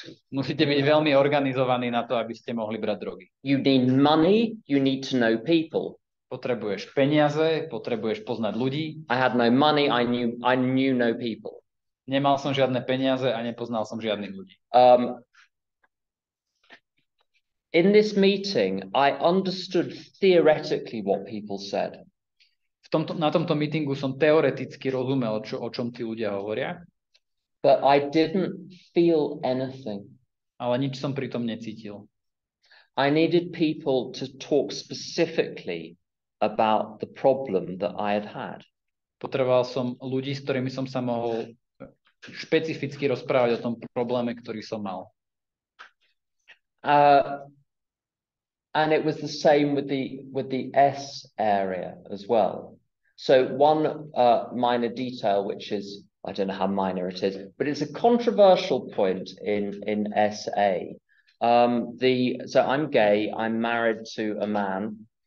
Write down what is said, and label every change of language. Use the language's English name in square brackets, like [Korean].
[Slovak] Musíte byť veľmi organizovaní na to, aby ste mohli brať drogy. [English] You need money, you need to know people. [Slovak] Potrebuješ peniaze, potrebuješ poznať ľudí. [English] I had no money, I knew no people. [Slovak] Nemal som žiadne peniaze a nepoznal som žiadnych ľudí. [English] In this meeting, I understood theoretically what people said. [Slovak] Na tomto meetingu som teoreticky rozumel, o čom tí ľudia hovoria. [English] But I didn't feel anything. [Slovak] Ale nič som pri tom necítil. [English] I needed people to talk specifically about the problem that I had had. [Slovak] Potreboval som ľudí, s ktorými som sa mohol špecificky rozprávať o tom probléme, ktorý som mal. [English] And it was the same with the S area as well. So one minor detail, which is, I don't know how minor it is, but it's a controversial point in SA. So I'm gay, I'm married to a man.